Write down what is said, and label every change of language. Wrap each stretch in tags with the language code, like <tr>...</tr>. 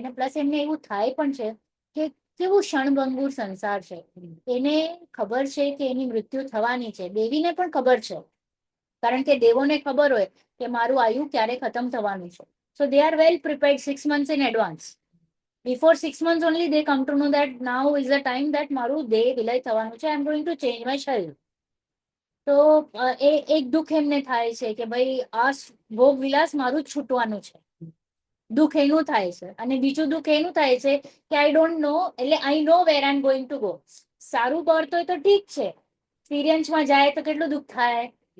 <gu>ને પ્લસ એમને એવું થાય પણ છે કે કેવું ક્ષણભંગુર સંસાર છે. એને ખબર છે કે એની મૃત્યુ થવાની છે, દેવીને પણ ખબર છે, કારણ કે દેવોને ખબર હોય કે મારું આયુ ક્યારે ખતમ થવાનું છે.</gu> <en>So they are well prepared 6 months in advance. Before 6 months only they come to know that now is the time that</en> <gu>મારું દેહ વિલય થવાનું છે,</gu> <en>I am going to change my શરીર.</en> <gu>તો એ એક દુઃખ એમને થાય છે કે ભાઈ આ ભોગ વિલાસ મારું જ છૂટવાનું છે, દુઃખ એનું થાય છે. અને બીજું દુઃખ એનું થાય છે કે</gu> <en>I don't know,</en> <gu>એટલે</gu> <en>I know where I am going to go.</en> <gu>સારું પડતો હોય તો ઠીક છે, સિરિયન્સમાં જાય તો કેટલું દુઃખ થાય.</gu>